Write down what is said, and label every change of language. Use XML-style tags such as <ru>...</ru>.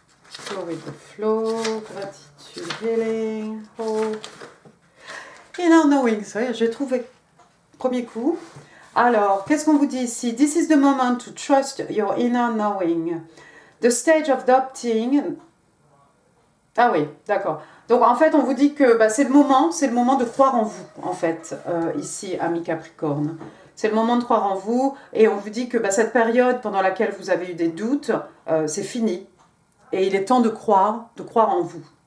<en>Flow with the flow, gratitude, healing, hope.</en> <fr>Inner knowing, ça y est, j'ai trouvé. Premier coup. Alors, qu'est-ce qu'on vous dit ici?</fr> <en>This is the moment to trust your inner knowing. The stage of adopting.</en> <fr>Ah oui, d'accord. Donc en fait, on vous dit que c'est le moment de croire en vous, en fait, ici, amis Capricorne. C'est le moment de croire en vous. Et on vous dit que bah, cette période pendant laquelle vous avez eu des doutes, c'est fini. Et il est temps de croire en vous.</fr>